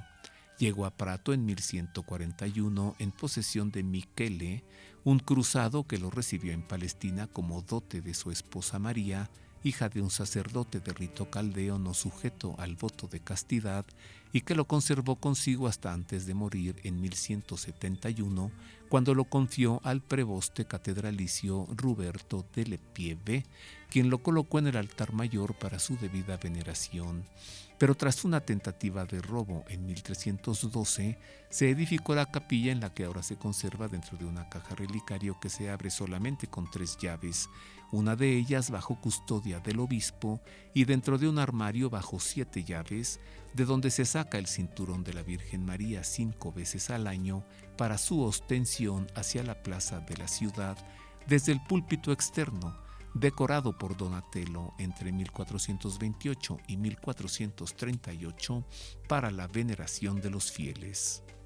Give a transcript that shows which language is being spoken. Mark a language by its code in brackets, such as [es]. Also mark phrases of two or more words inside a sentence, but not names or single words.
[es] Llegó a Prato en 1141 en posesión de Miquele, un cruzado que lo recibió en Palestina como dote de su esposa María, hija de un sacerdote de rito caldeo no sujeto al voto de castidad, y que lo conservó consigo hasta antes de morir en 1171, cuando lo confió al preboste catedralicio Ruberto de Lepieve, quien lo colocó en el altar mayor para su debida veneración. Pero tras una tentativa de robo en 1312, se edificó la capilla en la que ahora se conserva dentro de una caja relicario que se abre solamente con 3 llaves, una de ellas bajo custodia del obispo y dentro de un armario bajo 7 llaves, de donde se saca el cinturón de la Virgen María 5 veces al año para su ostensión hacia la plaza de la ciudad desde el púlpito externo, decorado por Donatello entre 1428 y 1438 para la veneración de los fieles.